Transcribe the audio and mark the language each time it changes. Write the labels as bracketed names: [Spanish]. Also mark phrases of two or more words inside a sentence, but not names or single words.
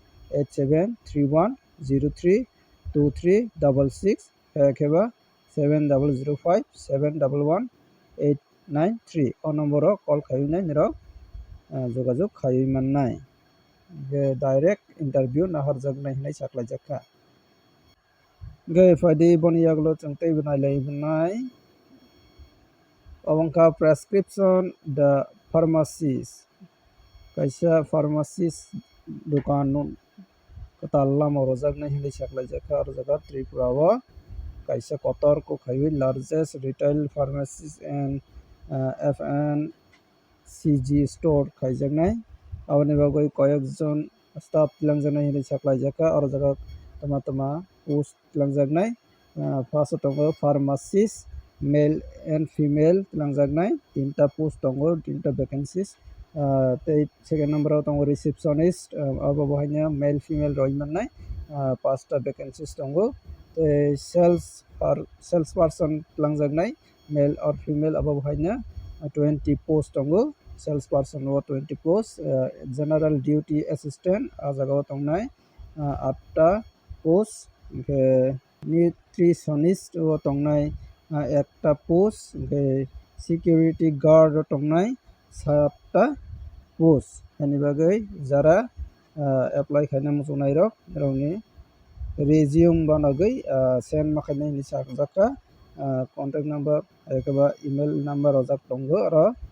[Kok Borok] 8731032366 kheba 7005 711893 o number o call khainai nirok jogajog khai mannai [English] direct interview [Kok Borok] nahorjaknai hinui saklaijakha faidi boni yagulo chung tei nailai nai obongkha [English] prescription the pharmacist [Kok Borok] kaisa pharmacist dukan katal lama rojaknai hinui saklaijakha o jaga Tripura o kaisa kotorko khaiui [English] largest retail pharmacist and FMCG store [Kok Borok] khaijaknai aboni bagui koyekjon staff tilangjaknai hinui saklaijakha o jaga toma post tilangjaknai first tongo [English] pharmacist male and female [Kok Borok] tilangjaknai 3ta post tongo 3ta vacancies tei second number o tongo receptionist abo bohaina [English] male female [Kok Borok] roi mannai 5ta vacancies tongo tei [English] sales person [Kok Borok] tilangjaknai [English] male or female [Kok Borok] abo bohaina 20 post tongo [English] sales person [Kok Borok] o 20 post [English] general duty assistant [Kok Borok] o jaga o tongnai 8ta post hinkhe nutritionist o tongnai 1ta post hinkhe [English] security guard [Kok Borok] o tongnai 7ta post ani bagui jara apply khaina muchungnai rok nirokni resume banagui send ma khainai hinui sakjakha [English] contact number [Kok Borok] ekaba [English] email number [Kok Borok] rojak tongo oro